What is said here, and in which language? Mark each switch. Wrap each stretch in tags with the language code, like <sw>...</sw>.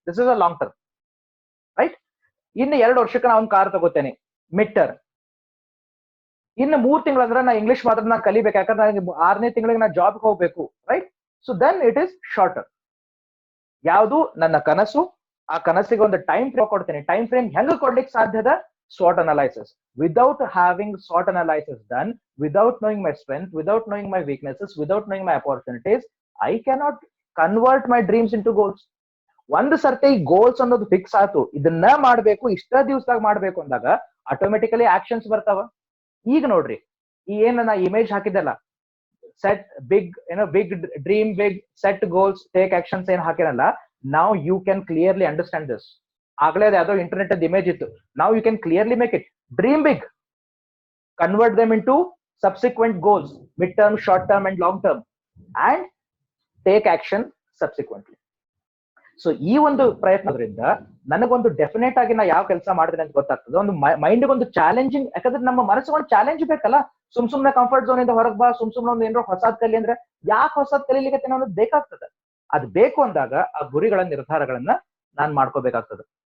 <en>This is a long term, right?</en> <kn>ಇನ್ನು 2 ವರ್ಷಕ್ಕೆ ನಾ ಒಂದು ಕಾರ್ ತಗೋತೇನೆ, ಮಿಡ್ ಟರ್ಮ್. ಇನ್ನು 3 ತಿಂಗಳಂದ್ರೆ ನಾ ಇಂಗ್ಲಿಷ್ ಮಾತ್ರ ನಾ ಕಲಿಬೇಕು, ಯಾಕಂದ್ರೆ ನನಗೆ 6ನೇ ತಿಂಗಳಿಗೆ ನಾ ಜಾಬ್ ಹೋಗ್ಬೇಕು, right?</kn> <en>So then it is short term.</en> <kn>ಯಾವುದು ನನ್ನ ಕನಸು, ಆ ಕನಸಿಗೆ ಒಂದು ಟೈಮ್ ಫ್ರೇಮ್ ಕೊಡ್ತೇನೆ. ಟೈಮ್ ಫ್ರೇಮ್ ಹೆಂಗ್ ಕೊಡ್ಲಿಕ್ಕೆ ಸಾಧ್ಯದ? SWOT analysis.</kn> <en>Without having SWOT analysis done, without knowing my strength, without knowing my weaknesses, without knowing my opportunities, I cannot convert my dreams into goals.</en> <kn>ಒಂದು ಸರ್ತಿ ಗೋಲ್ಸ್ ಅನ್ನೋದು fix ಆಯ್ತು, ಇದನ್ನ ಮಾಡ್ಬೇಕು, ಇಷ್ಟ ದಿವಸದಾಗ ಮಾಡ್ಬೇಕು ಅಂದಾಗ ಆಟೋಮೆಟಿಕಲಿ ಆಕ್ಷನ್ಸ್ ಬರ್ತಾವ. ಈಗ ನೋಡ್ರಿ, ಈ ಏನ ನಾ image ಹಾಕಿದ್ದಲ್ಲ, set big, big dream, big set goals, take actions ಏನ್ ಹಾಕಿರಲ್ಲ,</kn> <en>now you can clearly understand this.</en> <kn>ಆಗ್ಲೇ ಅದು ಯಾವುದೋ ಇಂಟರ್ನೆಟ್ ಅದ್ ಇಮೇಜ್ ಇತ್ತು.</kn> <en>now you can clearly make it. Dream big, convert them into subsequent goals, mid term, short term and long term, and take action subsequently.</en> <kn>So ಈ ಒಂದು ಪ್ರಯತ್ನದಿಂದ ನನಗೊಂದು definite ಆಗಿ ನಾ ಯಾವ ಕೆಲಸ ಮಾಡಿದ್ರೆ ಅಂತ ಗೊತ್ತಾಗ್ತದೆ. ಒಂದು ಮೈಂಡ್ ಒಂದು ಚಾಲೆಂಜಿಂಗ್, ಯಾಕಂದ್ರೆ ನಮ್ಮ ಮನಸ್ಸಿಗೆ ಒಂದು ಚಾಲೆಂಜ್ ಬೇಕಲ್ಲ. ಸುಮ್ನೆ ಕಂಫರ್ಟ್ ಝೋನ್ ಇಂದ ಹೊರಗೆ ಬಾ, ಸುಮ್ನೆ ಒಂದು ಏನಾರ ಹೊಸದ್ ಕಲಿ ಅಂದ್ರೆ ಯಾಕೆ ಹೊಸದ್ ಕಲೀಲಿಕ್ಕೆ ಅನ್ನೋದು ಬೇಕಾಗ್ತದೆ. ಅದು ಬೇಕು ಅಂದಾಗ ಆ ಗುರಿಗಳ ನಿರ್ಧಾರಗಳನ್ನ ನಾನ್ ಮಾಡ್ಕೋಬೇಕಾಗ್ತದೆ.</kn>